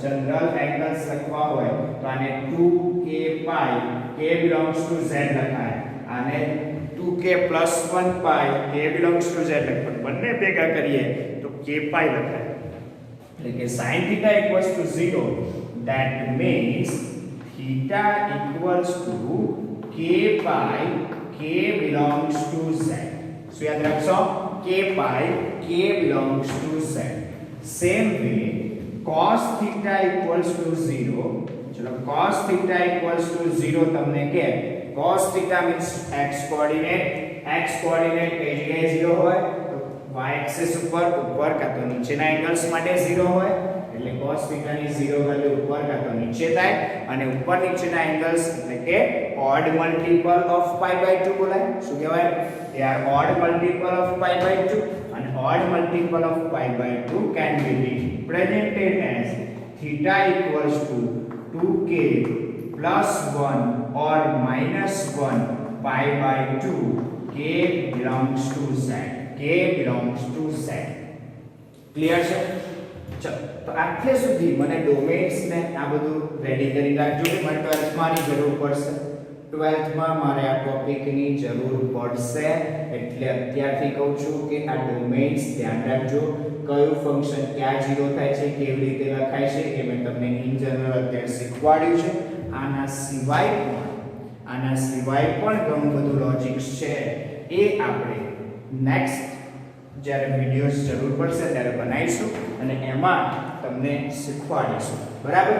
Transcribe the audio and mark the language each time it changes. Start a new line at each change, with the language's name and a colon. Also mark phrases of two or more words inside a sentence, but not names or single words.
Gujarati: લખવા હોય તો આને
English: 2k pi k belongs to z
Gujarati: લખાય આને
English: 2k plus 1 pi k belongs to z
Gujarati: લખાય બંને ભેગા કરીએ તો
English: k pi
Gujarati: લખાય એટલે કે
English: sin theta equals to 0 that means theta equals to k pi k belongs to z so
Gujarati: યાદ રાખશો
English: k pi k belongs to z same way cos theta equals to 0 ચલો cos theta equals to 0
Gujarati: તમને કે
English: cos theta means x coordinate
Gujarati: કઈ જગ્યાએ 0 હોય તો
English: y axis
Gujarati: ઉપર કાં તો નીચેના એંગલ્સ માટે 0 હોય એટલે
English: cos theta
Gujarati: ની 0 વેલ્યુ ઉપર કાં તો નીચે થાય અને ઉપર નીચેના એંગલ્સ એટલે કે
English: odd multiple of pi by 2
Gujarati: બોલાય શું કહેવાય
English: they are odd multiple of pi by 2 and odd multiple of pi by 2 can be represented as theta equals to 2k plus 1 or minus 1 pi by 2 k belongs to z
Gujarati: ક્લિયર છે ચલો તો આટલે સુધી મને ડોમેન્સ ને આ બધું રેડી કરી રાખજો મને 12th માં ની જરૂર પડશે 12th માં મારે આ ટોપિક ની જરૂર પડશે એટલે અત્યારથી કહું છું કે આ ડોમેન્સ ધ્યાન રાખજો કયું ફંક્શન ક્યાં 0 થાય છે કેવી રીતે લખાય છે એ મેં તમને
English: in general
Gujarati: અત્યારે શીખવાડ્યું છે આના સિવાય પણ આના સિવાય પણ ઘણું બધું લોજિક્સ છે, એ આપણે નેક્સ્ટ જ્યારે વિડિયોઝ જરૂર પડશે ત્યારે બનાવીશું અને એમાં તમને શીખવાડીશું, બરાબર.